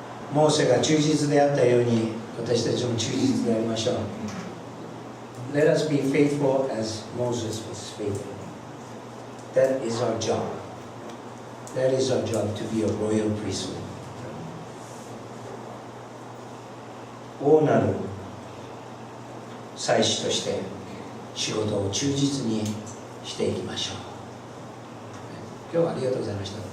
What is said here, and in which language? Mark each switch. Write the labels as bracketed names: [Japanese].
[Japanese] モーセが忠実であったように、私たちも忠実でありましょう。 [English] Let us be faithful as Moses was faithful. That is our job. That is our job, to be a royal priesthood. [Japanese] 王なる祭司として仕事を忠実にしていきましょう。今日はありがとうございました。